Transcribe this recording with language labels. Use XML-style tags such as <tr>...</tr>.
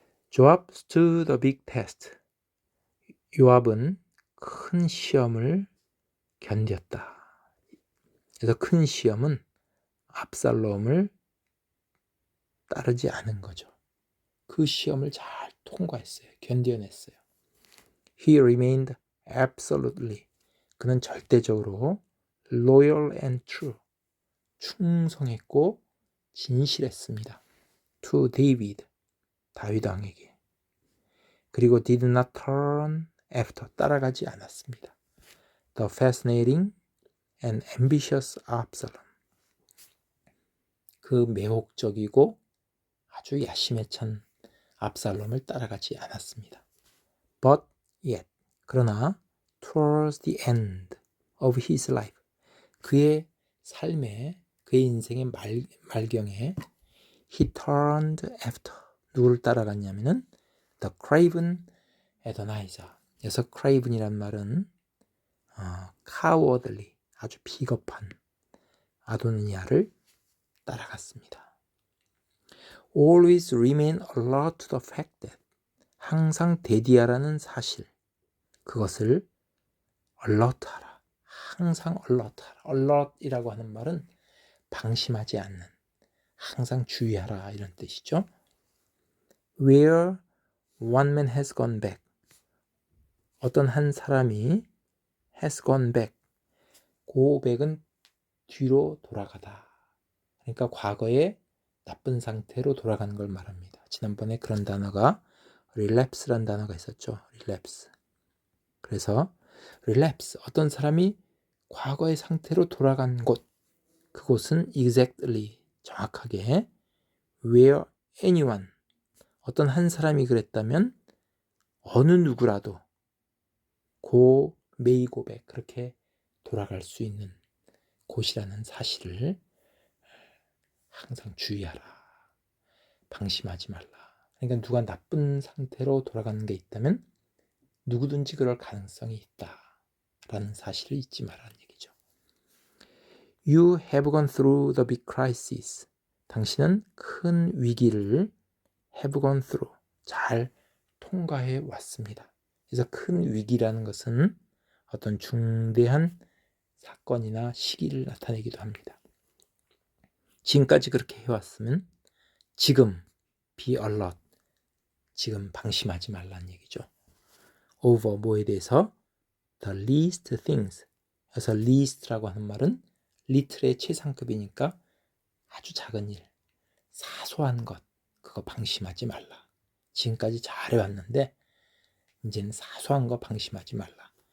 <en>Joab stood a big test.</en> <ko>요압은 큰 시험을 견뎠다. 그래서 큰 시험은 압살롬을 따르지 않은 거죠. 그 시험을 잘 통과했어요. 견뎌냈어요.</ko> <en>He remained absolutely.</en> <ko>그는 절대적으로</ko> <en>loyal and true.</en> <ko>충성했고 진실했습니다.</ko> <en>To David.</en> <ko>다윗 왕에게. 그리고</ko> <en>did not turn after.</en> <ko>따라가지 않았습니다.</ko> <en>The fascinating and ambitious Absalom.</en> <ko>그 매혹적이고 아주 야심에 찬 압살롬을 따라가지 않았습니다.</ko> <en>But yet,</en> <ko>그러나</ko> <en>towards the end of his life,</en> <ko>그의 삶의, 그의 인생의 말경에</ko> <en>he turned after,</en> <ko>누구를 따라갔냐면은</ko> <en>the craven Adonijah.</en> <ko>여기서 craven이란 말은 cowardly, 아주 비겁한 아도니아를 따라갔습니다.</ko> <en>Always remain alert to the fact that,</en> <ko>항상 대디하라는 사실, 그것을</ko> <en>alert하라.</en> <ko>항상 alert하라. alert이라고 하는 말은 방심하지 않는, 항상 주의하라 이런 뜻이죠.</ko> <en>Where one man has gone back.</en> <ko>어떤 한 사람이</ko> <en>has gone back. go back</en> <ko>은 뒤로 돌아가다. 그러니까 과거의 나쁜 상태로 돌아가는 걸 말합니다. 지난번에 그런 단어가 relapse란 단어가 있었죠. relapse. 그래서 relapse, 어떤 사람이 과거의 상태로 돌아간 곳, 그곳은</ko> <en>exactly,</en> <ko>정확하게</ko> <en>where anyone,</en> <ko>어떤 한 사람이 그랬다면 어느 누구라도</ko> <en>may go back,</en> <ko>그렇게 돌아갈 수 있는 곳이라는 사실을 항상 주의하라. 방심하지 말라. 그러니까 누가 나쁜 상태로 돌아가는 게 있다면 누구든지 그럴 가능성이 있다라는 사실을 잊지 말라는 얘기죠.</ko> <en>You have gone through the big crisis.</en> <ko>당신은 큰 위기를</ko> <en>have gone through,</en> <ko>잘 통과해 왔습니다. 그래서 큰 위기라는 것은 어떤 중대한 사건이나 시기를 나타내기도 합니다. 지금까지 그렇게 해왔으면 지금</ko> <en>be alert,</en> <ko>지금 방심하지 말라는 얘기죠.</ko> <en>over,</en> <ko>뭐에 대해서</ko> <en>the least things.</en> <ko>그래서 least라고 하는 말은 little의 최상급이니까 아주 작은 일, 사소한 것, 그거 방심하지 말라. 지금까지 잘해왔는데 이제는 사소한 거 방심하지 말라.</ko>